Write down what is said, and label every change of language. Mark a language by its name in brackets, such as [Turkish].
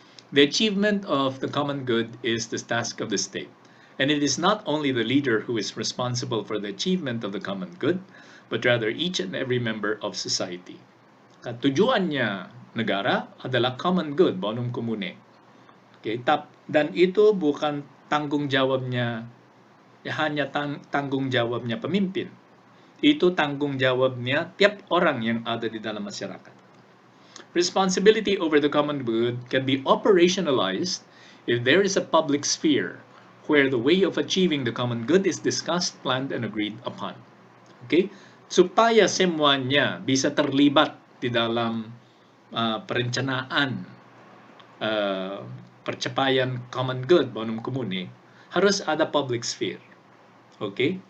[English] The achievement of the common good is the task of the state, and it is not only the leader who is responsible for the achievement of the common good, but rather each and every member of society. [Indonesian] Tujuannya negara adalah common good, bonum comune. Okay, dan itu bukan tanggung jawabnya, hanya tanggung jawabnya pemimpin. Itu tanggung jawabnya tiap orang yang ada di dalam masyarakat. [English] Responsibility over the common good can be operationalized if there is a public sphere where the way of achieving the common good is discussed, planned, and agreed upon. Okay? [Indonesian] Supaya semuanya bisa terlibat di dalam perencanaan percapaian common good, bonum comune, harus ada public sphere. Okay?